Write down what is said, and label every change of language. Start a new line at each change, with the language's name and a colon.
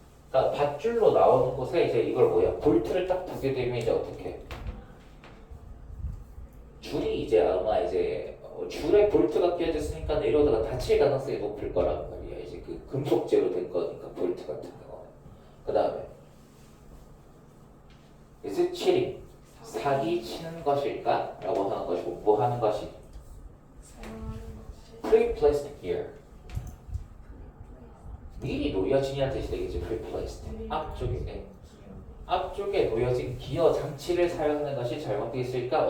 Korean: 그러니까 밧줄로 나오는 곳에 이제 이걸 뭐야? 볼트를 딱 두게 되면 이제 어떻게? 줄이 이제 아마 이제 줄에 볼트가 끼어졌으니까 이러다가 다칠 가능성이 높을 거란 말이야. 이제 그 금속재로 된 거니까 볼트 같은 경우는. 그 다음에
English: is it cheating?
Korean: 사기 치는 것일까? 라고 하는 것이고 뭐 하는 것이? 사용하는 것이
English: pre-placed here.
Korean: 미리 놓여진이라는 뜻이 되겠지.
English: pre-placed.
Korean: 앞쪽에 앞쪽에 놓여진 기어 장치를 사용하는 것이 잘못되어 있을까?